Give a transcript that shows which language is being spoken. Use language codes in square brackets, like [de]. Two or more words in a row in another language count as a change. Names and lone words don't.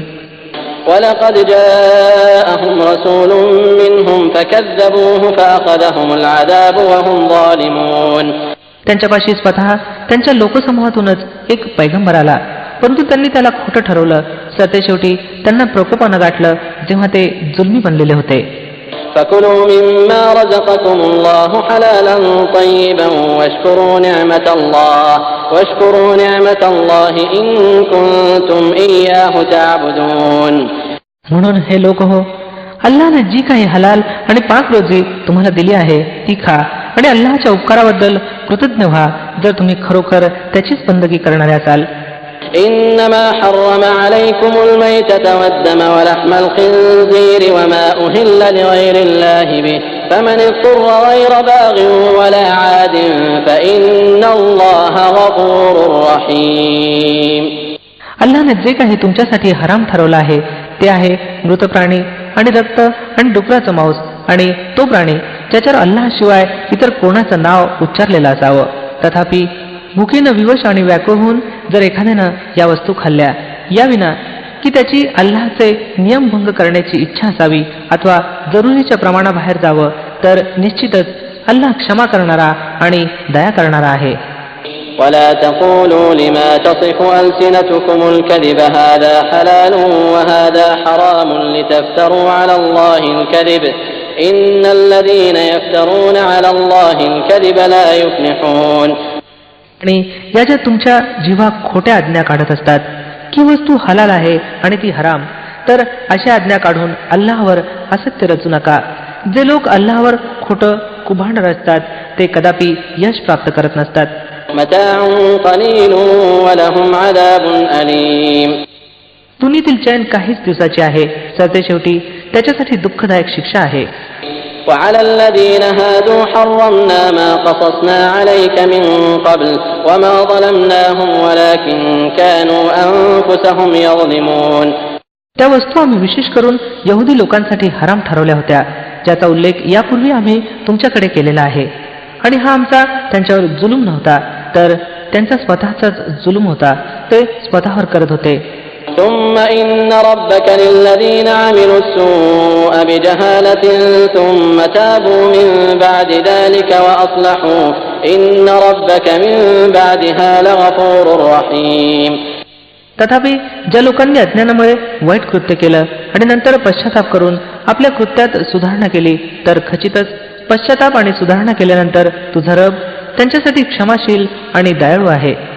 [ar] ولقد جاءهم رسول منهم فكذبوه فأخذهم العذاب وهم ظالمون. [mr] त्यांच्यापाशी स्वतः त्यांच्या लोकसमूहातूनच एक पैगंबर आला, परंतु त्यांनी त्याला खोटं ठरवलं. सरतेशेवटी त्यांना प्रकोपानं गाठलं जेव्हा ते जुलमी बनलेले होते. [ar] فكلوا مما رزقكم الله حلالا طيبا واشكروا نعمة الله إن كنتم إياه تعبدون. [mr] म्हणून हे लोक हो, अल्लाने जी काही हलाल आणि पाक रोजी तुम्हाला दिली आहे ती खा आणि अल्लाहच्या उपकाराबद्दल कृतज्ञ व्हा जर तुम्ही खरोखर त्याचीच बंदगी करणारे असाल. إنما حرم عليكم الميتة والدم ولحم الخنزير وما أهل لغير الله به فمن اضطر غير باغ ولا عاد فإن الله غفور رحيم. अल्लाने जे काही तुमच्यासाठी हराम ठरवलं आहे ते आहे मृत प्राणी आणि रक्त आणि डुकराचं मांस आणि तो प्राणी ज्याच्यावर अल्लाशिवाय इतर कोणाचं नाव उच्चारलेलं असावं. तथापि भुकेनं विवश आणि व्याकुळ होऊन जर एखाद्यानं या वस्तू खाल्ल्या याविना की त्याची अल्लाहचे नियमभंग करण्याची इच्छा असावी अथवा जरुरीच्या प्रमाणाबाहेर जावं तर निश्चितच अल्लाह क्षमा करणारा आणि दया करणारा आहे. [ar] ولا تقولوا لما تصف ألسنتكم الكذب هذا حلال وهذا حرام لتفتروا على الله الكذب إن الذين يفترون على الله الكذب لا يفلحون. [mr] आणि या ज्या तुमच्या जिव्हा खोट्या आज्ञा काढत असतात की वस्तू हलाल आहे आणि ती हराम, तर अशा आज्ञा काढून अल्लाहवर असत्य रचू नका. जे लोक अल्लाहवर खोटं कुभांड रचतात ते कदापि यश प्राप्त करत नसतात. [ar] متاع قليل ولهم عذاب أليم. [mr] दुनियेतील चैन काहीच दिवसाचे आहे, सरतेशेवटी त्याच्यासाठी दुःखदायक शिक्षा आहे. وعلى الذين هادوا حرمنا ما قصصنا عليك من قبل وما ظلمناهم ولكن كانوا أنفسهم يظلمون. त्या वस्तू आम्ही विशेष करून यहुदी लोकांसाठी हराम ठरवल्या होत्या ज्याचा उल्लेख यापूर्वी आम्ही तुमच्याकडे केलेला आहे. आणि हा आमचा त्यांच्यावर जुलूम नव्हता तर त्यांचा स्वतःचाच जुलूम होता. ते स्वतःवर करत होते. [ar] ثم إن ربك للذين عملوا السوء بجهالة ثم تابوا من بعد ذلك وأصلحوا إن ربك من بعدها لغفور رحيم. [mr] तथापि ज्या लोकांनी अज्ञानामुळे वाईट कृत्य केलं आणि नंतर पश्चाताप करून आपल्या कृत्यात सुधारणा केली तर खचितच पश्चाताप आणि सुधारणा केल्यानंतर तुझा रब त्यांच्यासाठी क्षमाशील आणि दयाळू आहे.